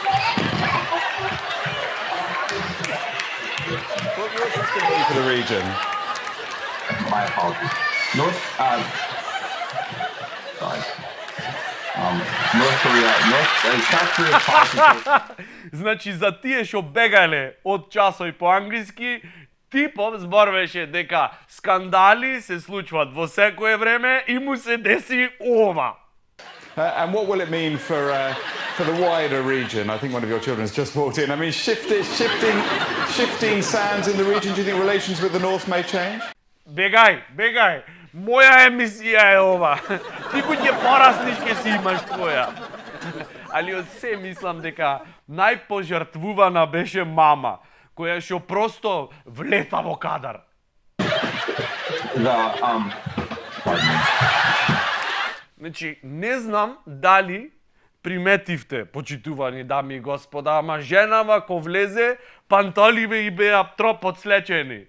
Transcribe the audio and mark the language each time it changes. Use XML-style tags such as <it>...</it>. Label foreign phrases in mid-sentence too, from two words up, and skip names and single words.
<en>What's this going to mean for the region? My apologies. North South Korea's policy.</en> <mk>Значи за тие што бегале од часови по англиски, типов зборвеше дека скандали се случваат во секое време и му се деси ова.</mk> <en>And what will it mean for the wider region? I think one of your children has just walked in. I mean, shifting sands in the region. Do you think relations with the North may change?</en> <mk>Бегај. Моја емисија е ова. Ти кој порасниш ке си имаш твоја. Али од се мислам дека најпожртвувана беше мама, која што просто влета во кадар. Значи, не знам дали приметивте, почитувани дами и господа, ама женава ко влезе, пантоливе и беа троп одслечени.</mk>